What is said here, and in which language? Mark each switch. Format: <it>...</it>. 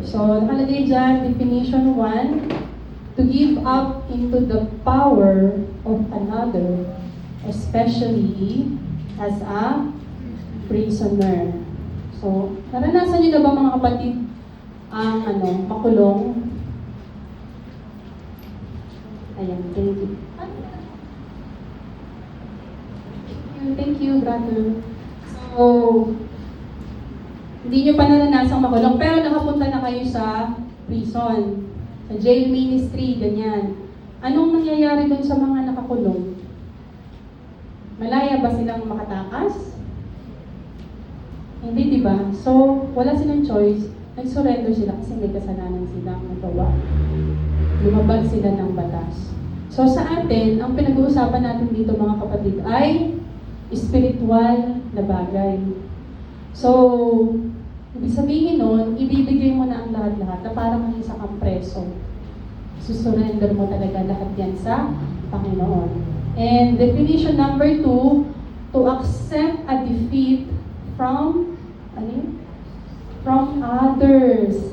<en>So,</en> <tl>nakalagay dyan,</tl> <en>definition 1, to give up into the power of another, especially as a prisoner.</en> <tl>So, naranasan niyo na ba mga kapatid ang makulong? Ayan, thank you.</tl> <en>Thank you, brother.</en> <tl>So, hindi nyo pa naranasang makulong, pero nakapunta na kayo sa prison, sa jail ministry, ganyan. Anong nangyayari dun sa mga nakakulong? Malaya ba silang makatakas? Hindi, di ba? So, wala silang choice. Nag-surrender sila kasi may kasalanan silang nagawa. Lumabag sila ng batas. So, sa atin, ang pinag-uusapan natin dito mga kapatid ay spiritual na bagay. So, ibig sabihin nun, ibibigay mo na ang lahat-lahat na parang isa kang preso. Susurrender mo talaga lahat yan sa Panginoon.</tl> <en>And definition number 2, to accept a defeat from others.</en>